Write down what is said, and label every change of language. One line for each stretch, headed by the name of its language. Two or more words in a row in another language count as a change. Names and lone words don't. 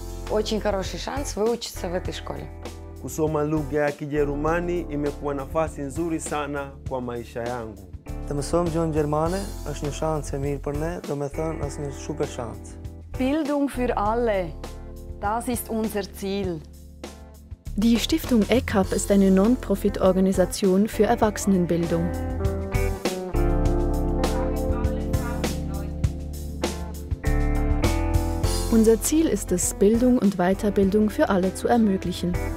Russian: очень хороший шанс выучиться в этой школе.
Swahili: Kusoma lugha ya Kijerumani imekuwa nafasi nzuri sana kwa maisha yangu.
Albanian: Të mësojmë gjuhën gjermane është një shans e mirë për ne, do me thënë është një super shans.
German: Bildung für alle, das ist unser Ziel. Die Stiftung ECAP ist eine Non-Profit-Organisation für Erwachsenenbildung. Unser Ziel ist es, Bildung und Weiterbildung für alle zu ermöglichen.